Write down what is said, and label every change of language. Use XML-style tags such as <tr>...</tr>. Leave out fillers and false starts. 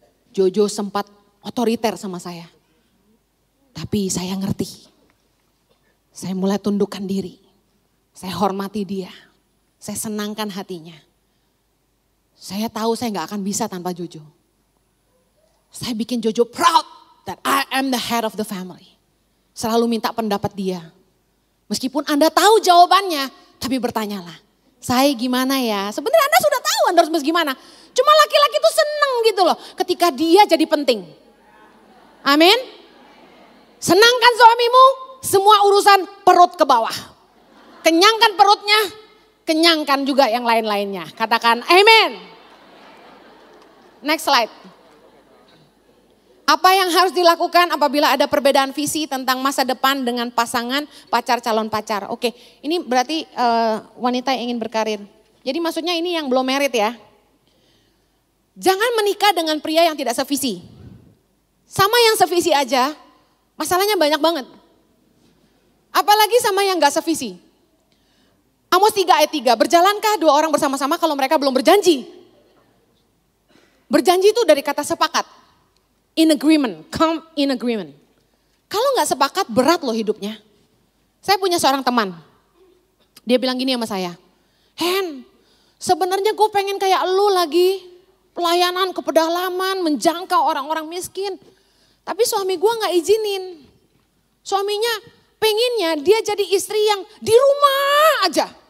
<id>Jojo sempat otoriter sama saya. Tapi saya ngerti. Saya mulai tundukkan diri. Saya hormati dia. Saya senangkan hatinya. Saya tahu saya gak akan bisa tanpa Jojo. Saya bikin Jojo</id> <en>proud that I am the head of the family.</en> <id>Selalu minta pendapat dia. Meskipun Anda tahu jawabannya, tapi bertanyalah. Saya gimana ya? Sebenarnya Anda sudah tahu Anda harus gimana. Cuma laki-laki itu seneng gitu loh ketika dia jadi penting. Amin. Senangkan suamimu, semua urusan perut ke bawah. Kenyangkan perutnya, kenyangkan juga yang lain-lainnya. Katakan amen.</id> <en>Next slide.</en> <id>Apa yang harus dilakukan apabila ada perbedaan visi tentang masa depan dengan pasangan, pacar, calon pacar. Oke, ini berarti wanita yang ingin berkarir. Jadi maksudnya ini yang belum married ya. Jangan menikah dengan pria yang tidak sevisi. Sama yang sevisi aja, masalahnya banyak banget. Apalagi sama yang gak sevisi. Amos 3 ayat 3, berjalankah dua orang bersama-sama kalau mereka belum berjanji? Berjanji itu dari kata sepakat.</id> <en>In agreement, come in agreement.</en> <id>Kalau gak sepakat berat loh hidupnya. Saya punya seorang teman. Dia bilang gini sama saya. Hen, sebenarnya gue pengen kayak lu lagi. Pelayanan ke pedalaman, menjangkau orang-orang miskin. Tapi suami gue gak izinin. Suaminya pengennya dia jadi istri yang di rumah aja.</id>